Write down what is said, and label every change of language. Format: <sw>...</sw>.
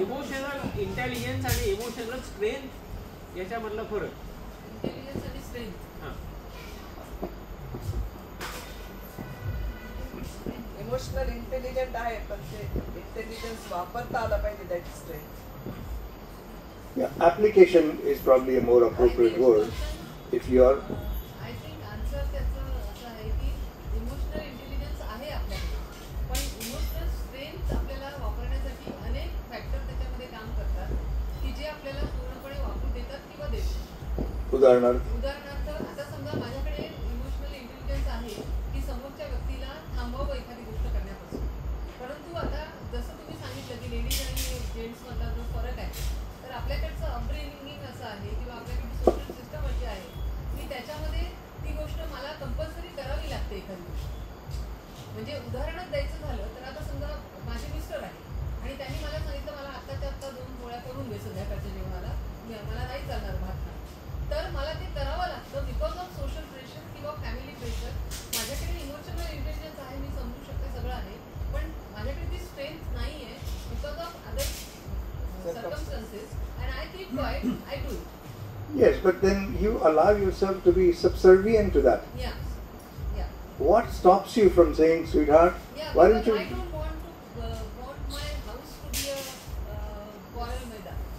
<mr>Emotional intelligence आणि emotional strength याच्यामधला फरक. Intelligence आणि स्ट्रेंथ. इमोशनल इंटेलिजंट आहे, पण ते इंटेलिजन्स वापरता आला पाहिजे,</mr> <en>That strength. Yeah, application is probably a more appropriate word if you are. I think</en> <mr>answer त्याचं असं आहे की इमोशनल इंटेलिजन्स आहे आपल्याकडे, पण इमोशनल स्ट्रेंथ आपल्याला वापरण्यासाठी अनेक फॅक्टर त्याच्यामध्ये काम करतात की जे आपल्याला पूर्णपणे वापरू देतात किंवा देतात. उदाहरणार्थ आता समजा माझ्याकडे इमोशनल इंटेलिजन्स आहे की समोरच्या व्यक्तीला थांबवावं एखादी गोष्ट करण्यापासून, परंतु आता जसं तुम्ही सांगितलं की लेडीज आणि जेंट्समधला जो फरक आहे, तर आपल्याकडचं अपब्रिंगिंग असं आहे किंवा आपल्याकडची सोशल सिस्टम अशी आहे की त्याच्यामध्ये ती गोष्ट मला कंपल्सरी करावी लागते एखादी गोष्ट. म्हणजे उदाहरणच द्यायचं झालं तर आता समजा माझे मिस्टर आहे आणि त्यांनी मला सांगितलं मला आत्ताच्या आत्ता 2 पोळ्या करून दे संध्याकाळच्या जेवणाला, मला नाही चालणार भात खा, तर मला ते करावं लागतं</mr> <en>because of social pressure</en> <mr>किंवा फॅमिली प्रेशर. माझ्याकडे इमोशनल इंटेलिजन्स आहे, मी समजू शकते, सगळं आहे, पण माझ्याकडे ती स्ट्रेंथ नाही आहे</mr> <en>Because of other circumstances, and I keep quiet, I do it. Yes, but then you allow yourself to be subservient to that. Yeah. What stops you from saying, sweetheart, Yeah, why don't because you? I don't want my house to be a quarrel maidan.</en>